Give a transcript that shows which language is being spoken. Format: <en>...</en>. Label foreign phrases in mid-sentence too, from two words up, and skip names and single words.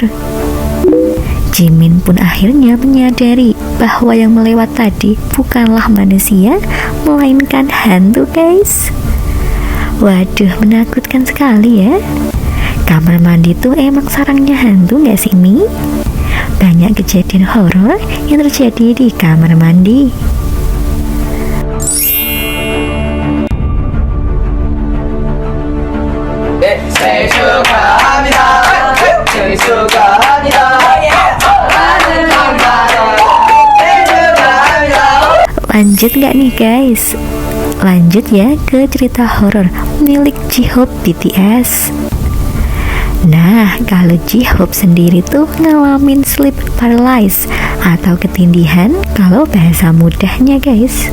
<id>Jimin pun akhirnya menyadari bahwa yang melewat tadi bukanlah manusia, melainkan hantu guys. Waduh, menakutkan sekali ya. Kamar mandi tuh emang sarangnya hantu gak sih Mi? Banyak kejadian horor yang terjadi di kamar mandi.</id> <ko>생일 축하합니다. 생일 축하합니다.</ko> <id>Lanjut gak nih guys? Lanjut ya ke cerita horor milik J-Hope BTS. Nah, kalau J-Hope sendiri tuh ngalamin</id> <en>sleep paralysis</en> <id>atau ketindihan kalau bahasa mudahnya guys.</id>